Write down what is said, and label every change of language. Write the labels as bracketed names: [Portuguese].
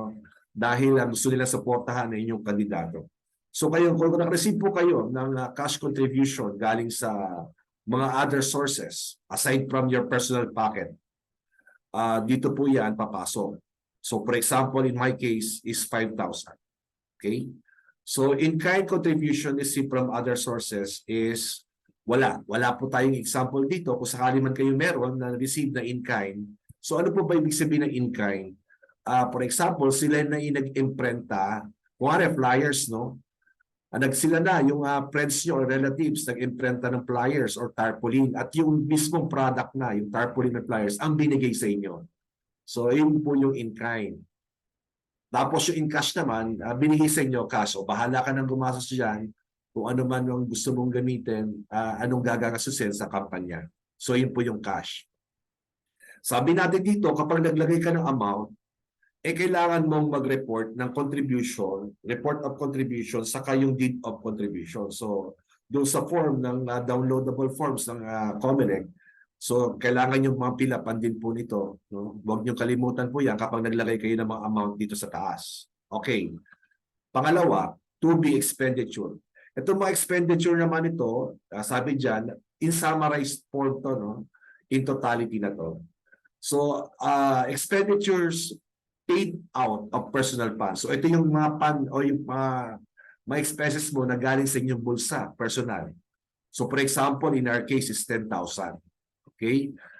[Filipino] No? Dahil gusto nila supportahan na inyong kandidato. So kayo, kung nag-receive po kayo ng cash contribution galing sa mga other sources, [English] aside from your personal pocket, [Filipino] dito po yan papasok. [English] So for example, in my case, is 5,000. Okay? So in-kind contribution received from other sources is wala. [Filipino] Wala po tayong example dito. Kung sakali man kayo meron na receive na in-kind. So ano po ba ibig sabihin ng in-kind? For example, sila na yung nag-imprenta, kung flyers, no? Sila na, yung friends nyo or relatives, nag-imprenta ng flyers or tarpaulin at yung mismong product na, yung tarpaulin na flyers, ang binigay sa inyo. So, yun po yung in-kind. Tapos yung in-cash naman, binigay sa inyo cash. O bahala ka nang gumastos dyan kung ano man yung gusto mong gamitin, anong gagasusin sa kampanya. So, yun po yung cash. Sabi natin dito, kapag naglagay ka ng amount, kailangan mong mag-report ng contribution, report of contribution, saka yung deed of contribution. So, doon sa form ng downloadable forms ng COMELEC, so kailangan yung mga pilapan din po nito. No? Huwag niyong kalimutan po yan kapag naglagay kayo ng mga amount dito sa taas. Okay. Pangalawa, to be expenditure. Itong mga expenditure naman ito, sabi dyan, [English] in summarized form [Filipino] to, no? [English] In totality na to. So, expenditures paid out of personal funds. [Filipino] So ito yung mga o yung mga expenses mo na galing sa inyong bulsa, personal. [English] So for example, in our case is 10,000. Okay?